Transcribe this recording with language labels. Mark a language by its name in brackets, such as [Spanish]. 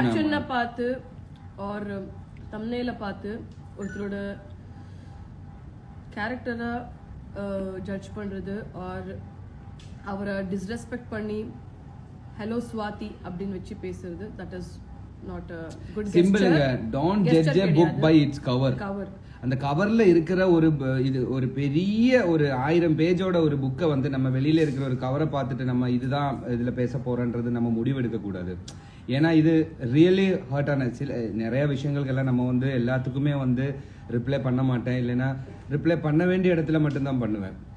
[Tamil] கேப்ஷனை பார்த்து ஆர் தம்ப்நெயில பார்த்து ஒருத்தரோட கேரக்டரை ஜட்ஜ் பண்றது ஆர் அவரை டிஸ்ரெஸ்பெக்ட் பண்ணி ஹலோ ஸ்வாதி அப்படின்னு வச்சு பேசுறது, [English] That is not a good gesture. சிம்பிள்ங்க, don't judge a book by its cover. [Tamil] அந்த கவர்ல இருக்கிற இது ஒரு பெரிய ஒரு 1000 பேஜோட ஒரு புக்கை வந்து நம்ம வெளியில இருக்கிற ஒரு கவரை பார்த்துட்டு நம்ம இதுதான் இதுல பேச போறோன்றது நம்ம முடிவெடுக்க கூடாது. ஏன்னா இது ரியலி ஹர்ட் ஆன நிறைய விஷயங்களுக்கெல்லாம் நம்ம வந்து எல்லாத்துக்குமே வந்து ரிப்ளை பண்ண மாட்டேன், இல்லைன்னா ரிப்ளை பண்ண வேண்டிய இடத்துல மட்டும்தான் பண்ணுவேன்.